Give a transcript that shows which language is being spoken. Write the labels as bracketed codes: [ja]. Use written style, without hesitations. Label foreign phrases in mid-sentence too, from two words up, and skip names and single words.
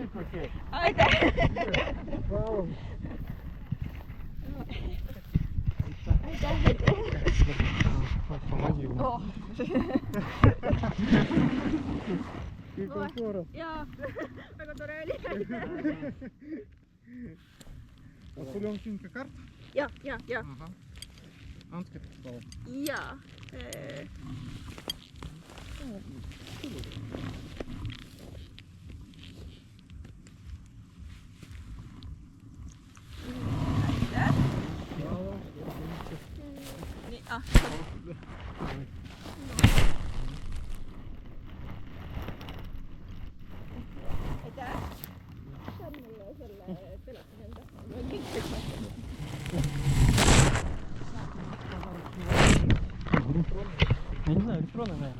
[ru] Окей. Вау. Помоги ему. Åh. Сколько скоро. [et] Jaa, väga tore oli. А sul on siin ka kaart? ja. Ahah. Andke palun. Ja. Nii, aitäh. See on mulle selle telefoni enda. [ru] Я не знаю, электронный, наверное.